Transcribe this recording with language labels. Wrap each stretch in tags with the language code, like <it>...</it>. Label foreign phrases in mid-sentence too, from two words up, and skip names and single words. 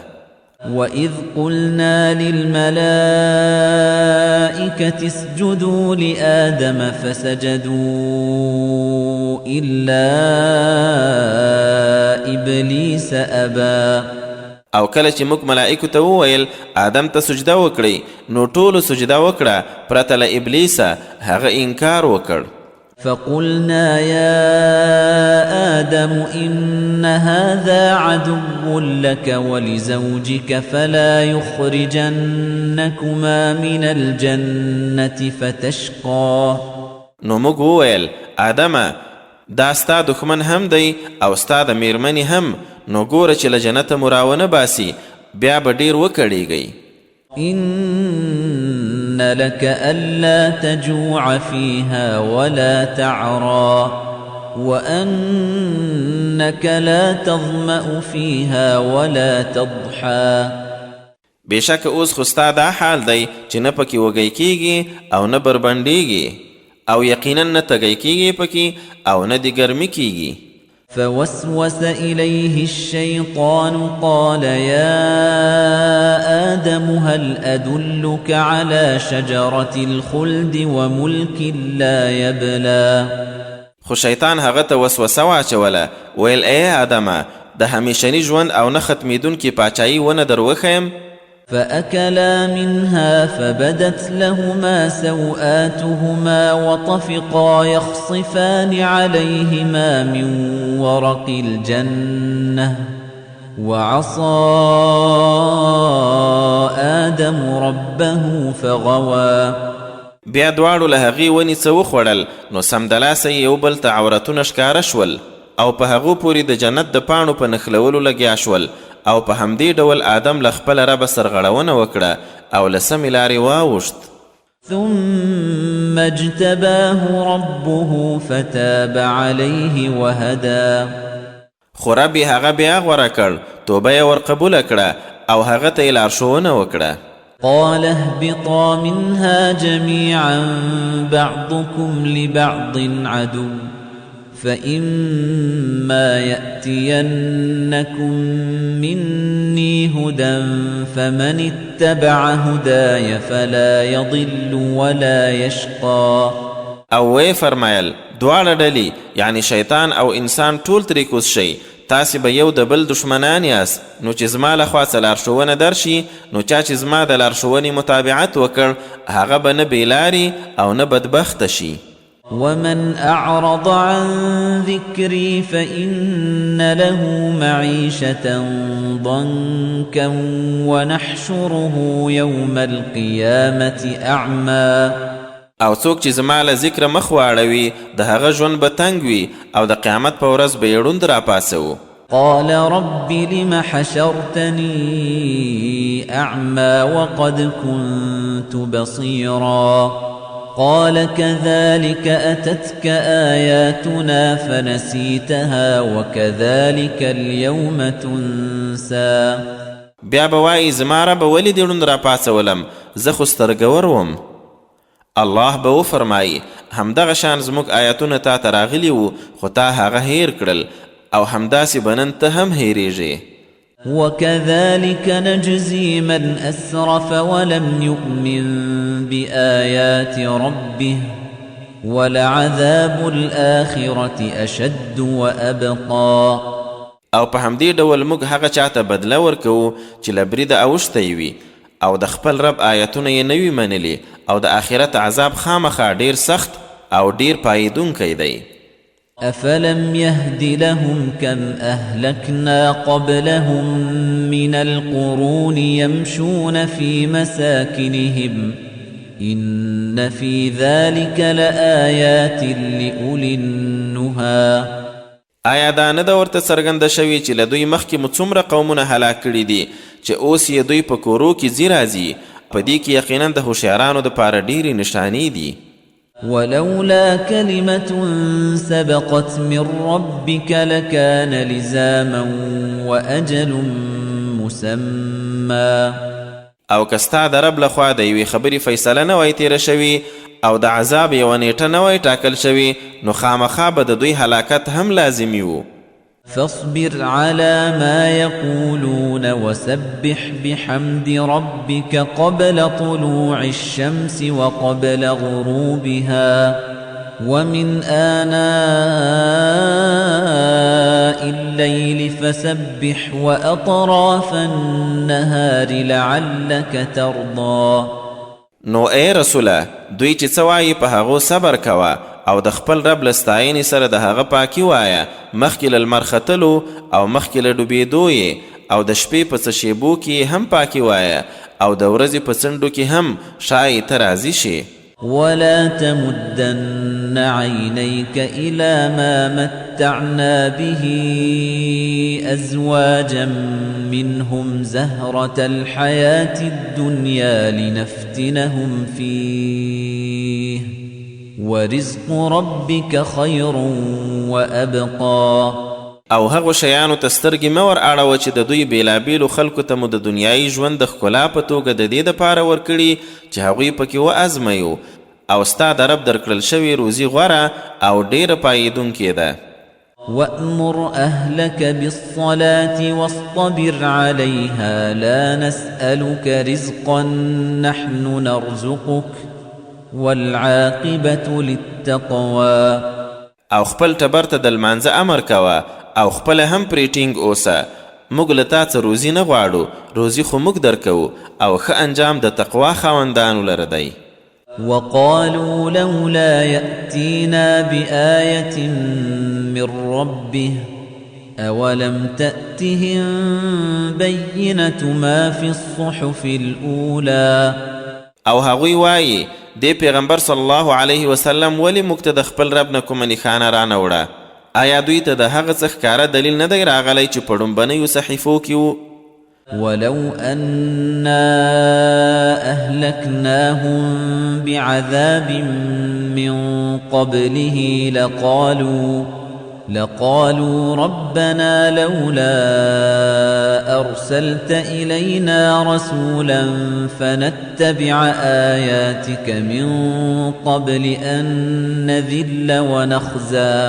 <ar>وَإِذْ قُلْنَا لِلْمَلَائِكَةِ اسْجُدُوا لِآدَمَ فَسَجَدُوا إِلَّا إِبْلِيسَ أَبَى.</ar> <ps>او کله چې موږ ملائکو ته وویل آدم ته سجده وکړئ نو ټولو سجده وکړه پرته له ابلیسه هغه انکار وکړ.</ps> <ar>فقلنا يا آدم إن هذا عدو لك ولزوجك فلا يخرجنكما من الجنة فتشقى.</ar> <ps>نو موږ وویل آدمه دا ستا دښمن هم دی او ستا د میرمنې هم نو ګوره چې له جنته مو راونه باسي بیا به ډېر وکړېږئ.</ps> <ar>إن لك ألا تجوع فيها ولا تعرى وأنك لا تظمأ فيها ولا تضحى.</ar> <ps>بېشکه اوس خو ستا دا حال دی چې نه پکې وږی کېږي او نه بربنډېږي او یقینا نه تږی کېږي پکې او نه دې ګرمي کېږي.</ps> <ar>فوسوس إليه الشيطان قال يا آدم هل أدلك على شجرة الخلد وملك لا يبلى.</ar> <ps>خو شیطان هغه ته وسوسه واچوله ویل ای آدمه د همیشني ژوند او نه ختمېدونکي پاچایي ونه در وښیم.</ps> <ar>فأكلا منها فبدت لهما سوآتهما وطفقا يخصفان عليهما من ورق الجنة وعصى آدم ربه فغوى.</ar> <ps>بیا دواړو له هغې ونې څه وخوړل نو سمدلاسه یې یو بل ته عورتونه ښکاره شول او په هغو پورې د جنت د پاڼو په نښلولو لګیا شول او په همدې ډول آدم له خپله ربه سرغړونه وکړه او له سمې لارې واوښت.</ps> <ar>ثم اجتباه ربه فتاب عليه وهدى.</ar> <ps>خو رب یې هغه بیا غوره کړ توبه یې ورقبوله کړه او هغه ته یې لارښوونه وکړه.</ps> <ar>قال اهبطا منها جميعا بعضكم لبعض عدو فإما يأتينكم مني هدى فمن اتبع هداي فلا يضل ولا يشقى.</ar> <ps>او وی فرمایل دواړه ډلې یعنی شیطان او انسان ټول ترې کوز شئ تاسې به یو د بل دښمنان یاست نو چې زما لخوا څه لارښوونه درشي نو چا چې زما د لارښوونې متابعت وکړ هغه به نه بېلاري او نه بدبخته شي.</ps> <ar>ومن أعرض عن ذكري فإن له معيشة ضنكا ونحشره يوم القيامة أعمى.</ar> <ps>او څوک چې زما له ذکره مخ واړوي د هغه ژوند به تنګ وي او د قیامت په ورځ به یې ړوند راپاسو.</ps> <ar>قال رب لم حشرتني أعمى وقد كنت بصيرا قال كذلك أتتك آياتنا فنسيتها وكذلك اليوم تنسى.</ar> <ps>بیا به وایي زما ربه ولې دې ړوند راپاڅولم، زه خو سترګور وم. الله به وفرمایي همدغه شان زموږ آیاتونه تا ته راغلي وو خو تا هغه هیر کړل او همداسې به نن ته هم هیریږې.</ps> <ar>وكذلك نجزي من أسرف ولم يؤمن بآيات ربه ولعذاب الآخرة أشد وأبقى.</ar> <ps>او په همدې ډول موږ هغه چاته بدله ورکوو چې له بریده اوښتی وي او د خپل رب آیتونه یې نه وي منلي او د آخرت عذاب خامخا ډیر سخت او ډیر پایدونکی دی.</ps> <ar>أفلم يهد لهم كم أهلكنا قبلهم من القرون يمشون في مساكنهم إن في ذلك لآيات لأولي النهى.</ar> <ps>آیا دا نه ده ورته څرګنده شوي چې له دوی مخکې مو څومره قومونه هلاک کړي دي چې اوس یې دوی په کورو کې ځي راځي؟ په دې کې یقینا د هوښیارانو دپاره ډېرې نښانې دي.</ps> <ar>ولولا كلمة سبقت من ربك لكان لزاما وأجل مسمى.</ar> <ps>او که ستا د رب لخوا د یوې خبرې فیصله نه وای تېره شوي او د عذاب یوه نیټه نه وای ټاکل شوي نو خامخا به د دوی هلاکت هم لازمي و.</ps> <ar>فاصبر على ما يقولون وسبح بحمد ربك قبل طلوع الشمس وقبل غروبها ومن آناء الليل فسبح وأطراف النهار لعلك ترضى.</ar> <ps>نو ای رسوله دوی چې څه وایي په هغو صبر کوه او د خپل رب له ستاینې سره د هغه پاکي وایه مخکې له لمر ختلو او مخکې له ډوبېدو یې او د شپې په څه شیبو کې هم پاکي وایه او د ورځې په څنډو کې هم ښایي ته راضي شي.</ps> <ar>ولا تمدن عينيك إلى ما متعنا به أزواجا منهم زهرة الحياة الدنيا لنفتنهم فيه ورزق ربك خير وأبقى.</ar> <ps>او هغو شیانو ته سترګې مه ور اړوه چې د دوی بېلابېلو خلکو ته مو د دنیایي ژوند د ښکلا په توګه د دې دپاره ورکړي چې هغوی پکې وازمویو او ستا د رب درکړل شوې روزي غوره او ډېره پایېدونکې ده.</ps> <ar>وأمر أهلك بالصلاة واصطبر عليها لا نسألك رزقا نحن نرزقك والعاقبة للتقوى.</ar> <ps>او خپل ټبر ته د لمانځه امر کوه او خپله هم پرې ټینګ اوسه. موږ له تا څه روزي نه غواړو، روزي خو موږ درکوو او ښه انجام د تقوا خاوندانو لره دی.</ps> <ar>وقالوا لولا يأتينا بآية من ربه أولم تأتهم بينة ما في الصحف الأولى.</ar> <ps>او هغوی وایي دې پیغمبر</ps> <ar>صلی الله علیه وسلم</ar> <ps>ولې موږ ته د خپل رب نه کومه نښانه رانه وړه؟ آیا دوی ته د هغه څه ښکاره دلیل نه دی راغلی چې په ډومبنیو صحیفو کې و؟</ps> <ar>ولو أنا أهلكناهم بعذاب من قبله لقالوا ربنا لولا أرسلت إلينا رسولا فنتبع آياتك من قبل أن نذل ونخزى.</ar>